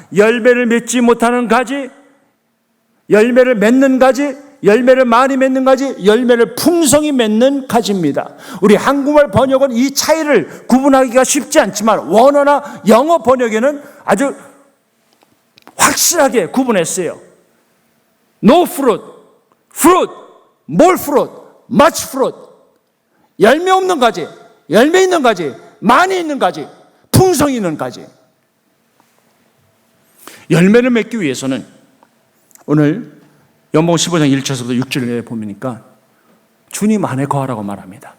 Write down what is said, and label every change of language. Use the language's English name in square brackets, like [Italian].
[Korean] 열매를 맺지 못하는 가지, 열매를 맺는 가지, 열매를 많이 맺는 가지, 열매를 풍성히 맺는 가지입니다. 우리 한국말 번역은 이 차이를 구분하기가 쉽지 않지만 원어나 영어 번역에는 아주 확실하게 구분했어요. [English] No fruit, fruit, more fruit, much fruit. [Korean] 열매 없는 가지, 열매 있는 가지, 많이 있는 가지, 풍성이 있는 가지. 열매를 맺기 위해서는 오늘 요한복음 15장 1절에서부터 6절에 보니까 주님 안에 거하라고 말합니다.